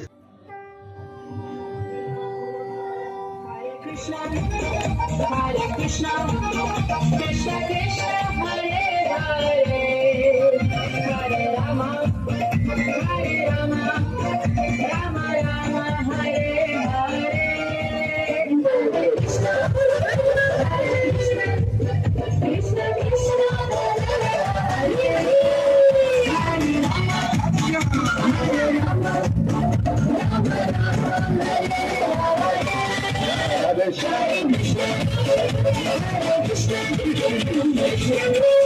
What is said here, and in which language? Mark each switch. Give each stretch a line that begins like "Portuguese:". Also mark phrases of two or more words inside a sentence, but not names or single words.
Sanskrit: হরে কৃষ্ণ কৃষ্ণ কৃষ্ণ হরে হরে, হরে রাম হরে রাম, রাম রাম হরে হরে। কৃষ্ণ কৃষ্ণ কৃষ্ণ কৃষ্ণ হরে হরে, হরে রাম হরে রাম, রাম রাম হরে হরে। Hare Krishna, Hare Krishna, Krishna Krishna,